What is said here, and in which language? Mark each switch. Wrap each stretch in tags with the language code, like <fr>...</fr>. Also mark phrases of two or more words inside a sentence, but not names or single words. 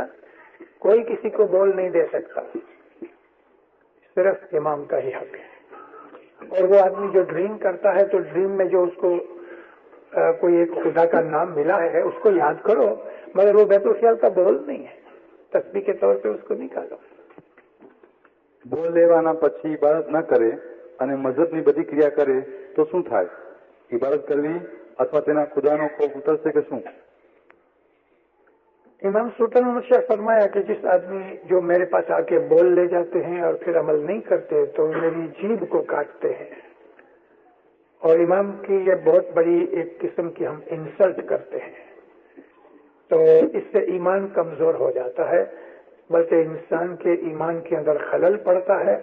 <ur>کوئی کسی کو بول نہیں دے سکتا، صرف امام کا ہی حق ہے. اور وہ آدمی جو ڈریم کرتا ہے تو ڈریم میں جو اس کو کوئی ایک خدا کا نام ملا ہے اس کو یاد کرو، مگر وہ بیت الخیال کا بول نہیں ہے، تسبیح کے طور پہ اس کو نکالو.</ur> <gu>બોલ લેવાના પછી ઇબાદત ન કરે અને મજહબની બધી ક્રિયા કરે તો શું થાય? ઇબાદત કરવી અથવા તેના ખુદાનો ખોફ ઉતરશે કે શું?</gu> <ur>امام سلطان محمد شاہ فرمایا کہ جس آدمی جو میرے پاس آ کے بول لے جاتے ہیں اور پھر عمل نہیں کرتے تو میری جیب کو کاٹتے ہیں. اور امام کی یہ بہت بڑی ایک قسم کی ہم انسلٹ کرتے ہیں، تو اس سے ایمان کمزور ہو جاتا ہے، بلکہ انسان کے ایمان کے اندر خلل پڑتا ہے.</ur>